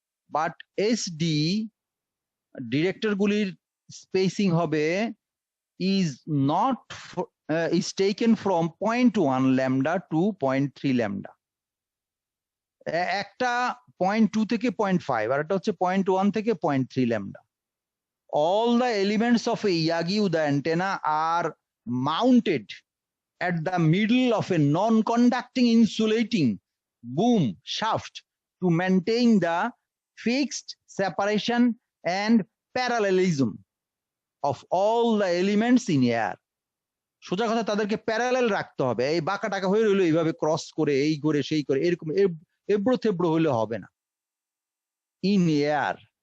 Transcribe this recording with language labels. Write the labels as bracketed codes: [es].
[en] But SD director গুলির spacing হবে is not is taken from 0.1 lambda to 0.3 lambda. [bn] একটা 0.2 থেকে 0.5 আর একটা হচ্ছে 0.1 থেকে 0.3 lambda. [en] All the elements of a Yagi Uda antenna are mounted at the middle of a non-conducting insulating boom shaft to maintain the fixed separation and parallelism of all the elements in air. [bn] সোজা কথা তাদেরকে parallel রাখতে হবে এই বাঁকা টাকা হয়ে রইলো এইভাবে ক্রস করে এই করে সেই করে এরকম এবড়ো থেবড়ো হলে হবে না [en] in air.